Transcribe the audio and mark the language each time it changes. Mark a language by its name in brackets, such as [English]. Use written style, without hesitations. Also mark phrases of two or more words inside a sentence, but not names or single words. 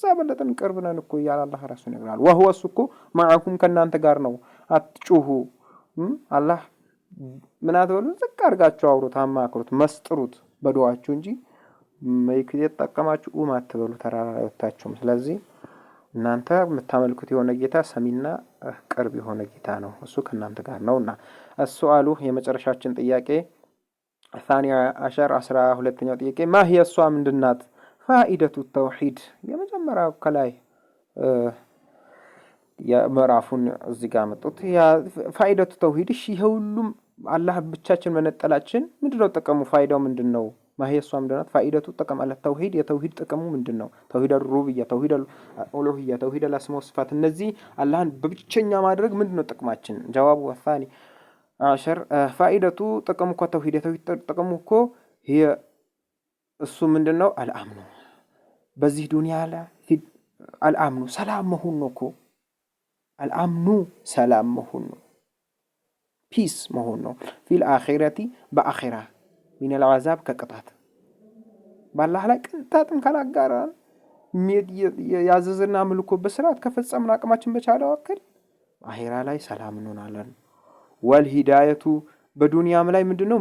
[Amharic] በለጠን ቅርብ ነን እኮ እያለ አላህ ራሱ ይነግራል። ወህወ እሱ እኮ መዐኩም ከእናንተ ጋር ነው። አትጩሁ አላህ ምን አትበሉ፣ ዝቅ አድርጋችሁ አውሩት፣ አማክሩት፣ መስጥሩት በዱዓችሁ እንጂ ማይክ የተጠቀማችሁ አትበሉ ተራራ ላይ ወጣችሁም። ስለዚህ እናንተ የምታመልኩት የሆነ ጌታ ሰሚና ቅርብ የሆነ ጌታ ነው። እሱ ከእናንተ ጋር ነውና። السؤال የመጨረሻችን ጥያቄ [Arabic] ثاني عشر [Amharic] 12ኛው ጥያቄ [Arabic] ما هي [Amharic] እሷ ምንድናት? [Arabic] فائدة التوحيد [Amharic] የመጀመሪያው ከላይ የምዕራፉን እዚህ ጋር መጡት። ያ [Arabic] فائدة التوحيد [Amharic] እሺ፣ ሁሉም አላህ ብቻችን መነጠላችን ምንድነው ጥቅሙ? ፋይዳው ምንድነው? [Arabic] ما هي [Amharic] እሷ ምንድናት? ፋኢደቱ ጥቅም አለ ተውሂድ የተውሂድ ጥቅሙ ምንድነው? [Arabic] توحيد الربوبية፣ توحيد الألوهية፣ توحيد الأسماء والصفات፣ [Amharic] እነዚህ አላህን በብቸኛ ማድረግ ምንድነው ጥቅማችን? [Arabic] جواب الثاني عشر [Amharic] ፋኢደቱ ጥቅሙ እኮ ተውሂድ የተውሂድ ጥቅሙ እኮ هي እሱ ምንድነው? አልአምኑ በዚህ ዱንያ ላይ አልአምኑ ሰላም መሆን ነው እኮ አልአምኑ ሰላም መሆን ነው፣ ፒስ መሆን ነው። [Arabic] في الآخرة [Amharic] በአኺራ [Arabic] من العذاب [Amharic] ከቅጣት ባላህ ላይ ቅንጣትም ካላጋራን ያዘዝና ምልኮ በስርዓት ከፈጸምን አቅማችን በቻለው አክል አኺራ ላይ ሰላም እንሆናለን። ወልሂዳየቱ በዱንያም ላይ ምንድነው?